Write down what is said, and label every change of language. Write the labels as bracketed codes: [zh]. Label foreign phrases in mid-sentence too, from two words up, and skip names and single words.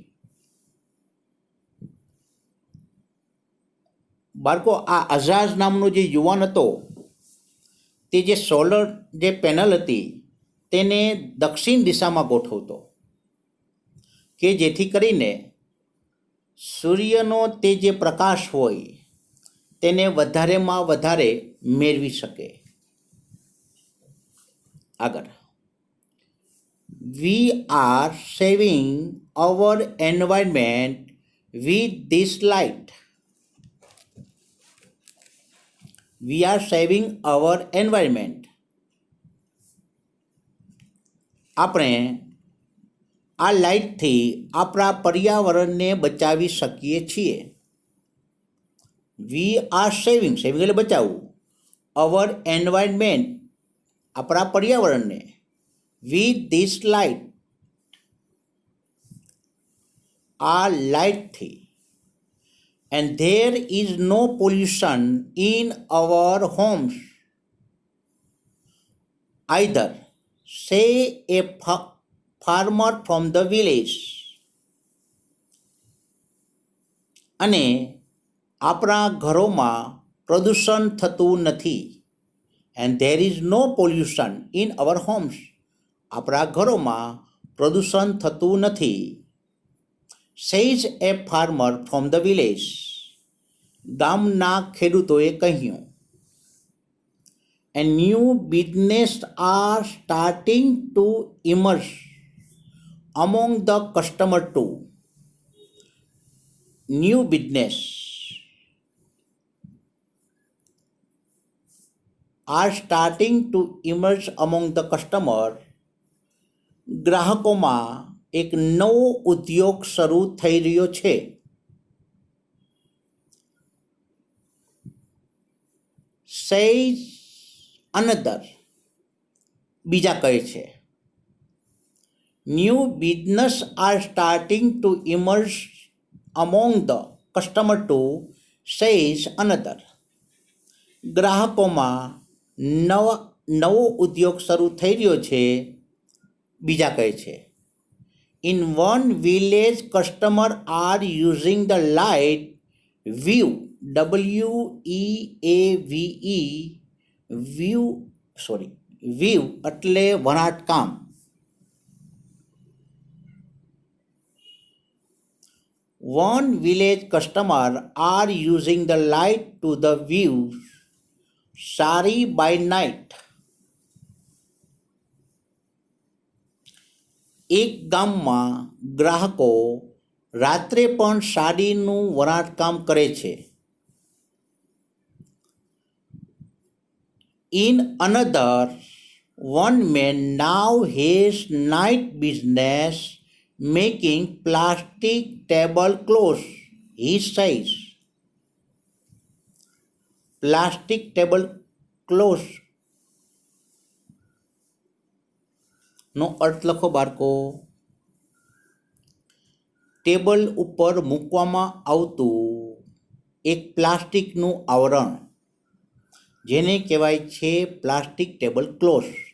[gu] બાળકો, આ અઝાઝ નામનો જે યુવાન હતો તે જે સોલર જે પેનલ હતી તેને દક્ષિણ દિશામાં ગોઠવતો, કે જેથી કરીને સૂર્યનો તે જે પ્રકાશ હોય તેને વધારેમાં વધારે મેળવી શકે. આગળ, [en] we are saving our environment with this light. We are saving our environment. [gu] આપણે આ લાઇટથી આપણા પર્યાવરણને બચાવી શકીએ છીએ. [en] we are saving [gu] એટલે બચાવવું, [en] our environment [gu] આપણા પર્યાવરણને, [en] with this light [gu] આ લાઇટથી. [en] And there is no pollution in our homes either, say a farmer from the village. [gu] અને આપણા ઘરોમાં પ્રદૂષણ થતું નથી. [en] And there is no pollution in our homes. [gu] આપણા ઘરોમાં પ્રદૂષણ થતું નથી. [en] Says a farmer from the village. [gu] ગામના ખેડૂતોએ કહ્યું. [en] And new business are starting to emerge among the customer too. New business are starting to emerge among the customer. [gu] ગ્રાહકોમાં એક નવો ઉદ્યોગ શરૂ થઈ રહ્યો છે. [en] Says another, [gu] બીજા કહે છે. [en] New business are starting to emerge among the customer too, says another. [gu] ગ્રાહકોમાં નવો ઉદ્યોગ શરૂ થઈ રહ્યો છે, બીજા કહે છે. [en] In one village, customers are using the light view, WEAVE, view [gu] એટલે વણાટકામ. [en] One village customer are using the light to the view sari by night. [gu] એક ગામમાં ગ્રાહકો રાત્રે પણ સાડીનું વણાટકામ કરે છે. [en] In another, one man now has night business making plastic tablecloths, he says. Plastic tablecloths [gu] નો અર્થ લખો બાળકો. ટેબલ ઉપર મૂકવામાં આવતું એક પ્લાસ્ટિકનું આવરણ, જેને કહેવાય છે [en] plastic table cloth.